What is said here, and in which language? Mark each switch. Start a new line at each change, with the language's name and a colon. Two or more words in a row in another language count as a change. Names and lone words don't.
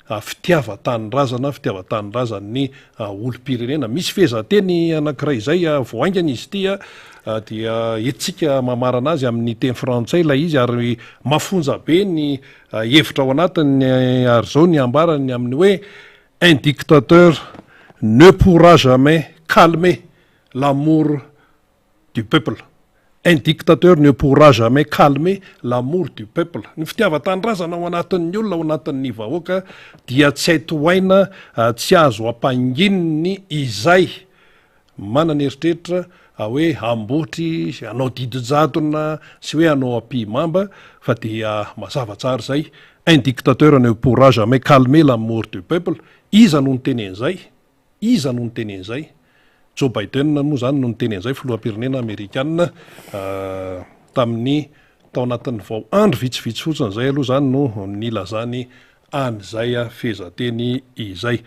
Malagasy: fitiavan-tanindrazana ny olo-pirenena misy fehezanteny anankiray zay voaingana izy tia dia etsika mamarana azy amin'ny teny frantsay lay izy ary mafonja be ny hevitra ao anatiny ary zao ny ambarany amin'ny hoe
French: un dictateur ne pourra jamais calmer l'amour du peuple. Un dictateur ne pourra jamais calmer l'amour du peuple.
Malagasy: Ny fitiavan-tanindrazana ao anatin'ny olona ao anatin'ny vahoaka dia tsy haitohaina, tsy azo ampangininy izay manana eritreritra hoe ambotry, anao didijadona, sy hoe anao ampimamba, fa dia mazava tsara zay.
French: Un dictateur ne pourra jamais calmer l'amour du peuple.
Malagasy: Iza no niteny an'izay? Iza no niteny an'izay? Joe Biden moa zany no niteny an'izay filohampirenena amerikanina tamin'ny tao anatin'ny vao andro vitsivitsy fotsiny zay aloha zany no nilazany an'izay fehezanteny izay.